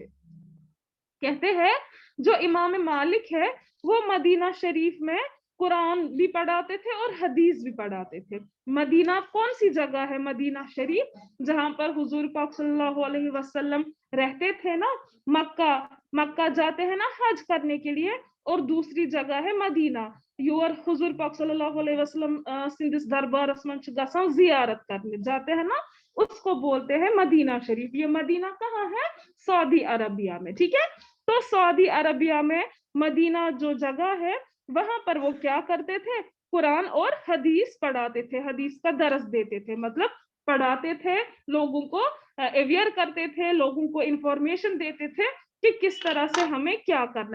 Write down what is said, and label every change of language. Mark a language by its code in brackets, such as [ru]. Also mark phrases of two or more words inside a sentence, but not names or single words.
[ur] کہتے ہیں جو امام مالک ہے وہ مدینہ شریف میں قرآن بھی پڑھاتے تھے اور حدیث بھی پڑھاتے تھے. مدینہ کون سی جگہ ہے؟ مدینہ شریف جہاں پر حضور پاک [ar] صلی اللہ علیہ وسلم [ur] رہتے تھے نا. مکہ جاتے ہیں نا حج کرنے کے لیے، اور دوسری جگہ ہے مدینہ. یور حضور پاک [ar] صلی اللہ علیہ وسلم [ks] سندس دربارس من گژھان [ur] زیارت کرنے جاتے ہیں نا، اس کو بولتے ہیں مدینہ شریف. یہ مدینہ کہاں ہے؟ سعودی عربیہ میں. ٹھیک ہے، تو سعودی عربیہ میں مدینہ جو جگہ ہے وہاں پر وہ کیا کرتے تھے؟ قرآن اور حدیث پڑھاتے تھے، حدیث کا درس دیتے تھے، مطلب پڑھاتے تھے، لوگوں کو اویئر کرتے تھے، لوگوں کو انفارمیشن دیتے تھے کہ کس طرح سے ہمیں کیا کرنا ہے.